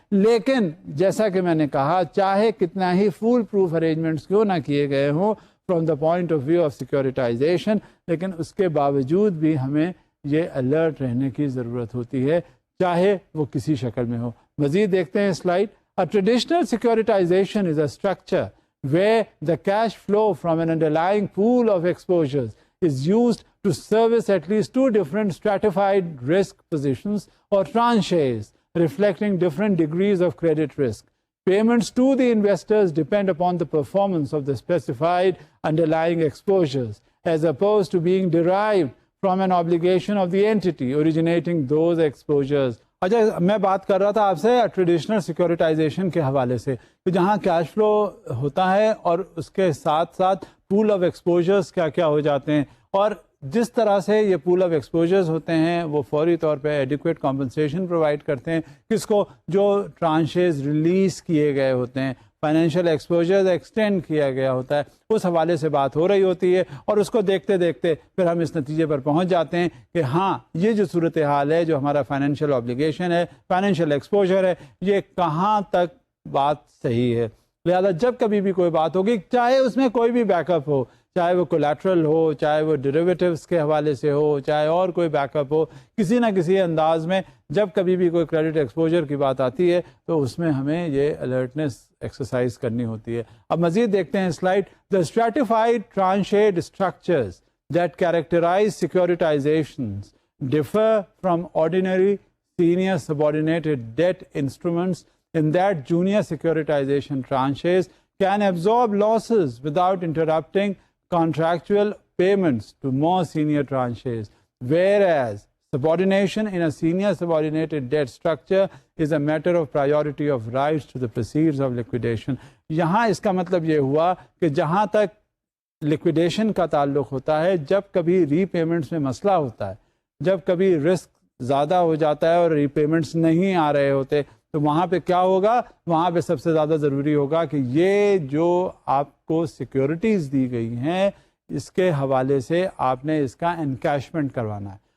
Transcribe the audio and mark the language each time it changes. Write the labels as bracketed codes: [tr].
[ur] لیکن جیسا کہ میں نے کہا، چاہے کتنا ہی فول پروف ارینجمنٹس کیوں نہ کیے گئے ہوں [en] from the point of view of securitisation, [ur] لیکن اس کے باوجود بھی ہمیں یہ الرٹ رہنے کی ضرورت ہوتی ہے, چاہے وہ کسی شکل میں ہو. مزید دیکھتے ہیں slide. [en] A traditional securitization is a structure where the cash flow from an underlying pool of exposures is used to service at least two different stratified risk positions or tranches reflecting different degrees of credit risk. Payments to the investors depend upon the performance of the specified underlying exposures, as opposed to being derived from an obligation of the entity originating those exposures. [ur] اچھا, میں بات کر رہا تھا آپ سے traditional سیکورٹائزیشن کے حوالے سے کہ جہاں کیش فلو ہوتا ہے اور اس کے ساتھ ساتھ پول آف ایکسپوجرز کیا کیا ہو جاتے ہیں, اور جس طرح سے یہ پول آف ایکسپوجرز ہوتے ہیں وہ فوری طور پہ ایڈیکویٹ کمپنسیشن پرووائڈ کرتے ہیں کس کو, جو ٹرانشز ریلیز کیے گئے ہوتے ہیں, فائنینشیل ایکسپوجرز ایکسٹینڈ کیا گیا ہوتا ہے, اس حوالے سے بات ہو رہی ہوتی ہے. اور اس کو دیکھتے دیکھتے پھر ہم اس نتیجے پر پہنچ جاتے ہیں کہ ہاں یہ جو صورتحال ہے, جو ہمارا فائنینشیل آبلیگیشن ہے, فائنینشیل ایکسپوجر ہے, یہ کہاں تک بات صحیح ہے. لہذا جب کبھی بھی کوئی بات ہوگی, چاہے اس میں کوئی بھی بیک اپ ہو, چاہے وہ کولیٹرل ہو, چاہے وہ ڈیریویٹیوز کے حوالے سے ہو, چاہے اور کوئی بیک اپ ہو, کسی نہ کسی انداز میں جب کبھی بھی کوئی کریڈٹ ایکسپوجر کی بات آتی ہے تو اس میں ہمیں یہ الرٹنس ایکسرسائز کرنی ہوتی ہے. اب مزید دیکھتے ہیں slide. [en] The stratified tranched structures that characterize securitizations differ from ordinary senior subordinated debt instruments in that junior securitization tranches can absorb losses without interrupting contractual payments to more senior tranches, whereas subordination in a senior subordinated debt structure is a matter of priority of rights to the proceeds of liquidation. [ur] یہاں اس کا مطلب یہ ہوا کہ جہاں تک لکویڈیشن کا تعلق ہوتا ہے, جب کبھی ری پیمنٹس میں مسئلہ ہوتا ہے, جب کبھی رسک زیادہ ہو جاتا ہے اور ری پیمنٹس نہیں آ رہے ہوتے, تو وہاں پہ کیا ہوگا, وہاں پہ سب سے زیادہ ضروری ہوگا کہ یہ جو آپ کو سیکیورٹیز دی گئی ہیں اس کے حوالے سے آپ نے اس کا انکیشمنٹ کروانا ہے.